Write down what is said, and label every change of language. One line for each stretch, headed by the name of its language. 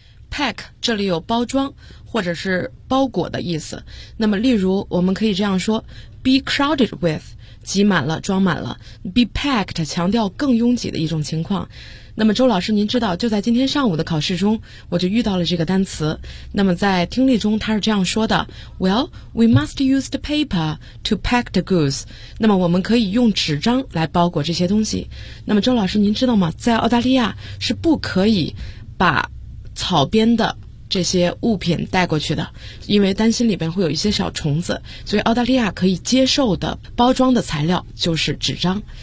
Chinese: Pack 这里有包装或者是包裹的意思。那么例如我们可以这样说，
English: Be crowded with，
Chinese: 挤满了，装满了。 Be packed 强调更拥挤的一种情况。那么周老师您知道，就在今天上午的考试中我就遇到了这个单词。那么在听力中它是这样说的，
English: Well, we must use the paper to pack the goods。
Chinese: 那么我们可以用纸张来包裹这些东西。那么周老师您知道吗，在澳大利亚是不可以把草编的这些物品带过去的，因为担心里边会有一些小虫子，所以澳大利亚可以接受的包装的材料就是纸张。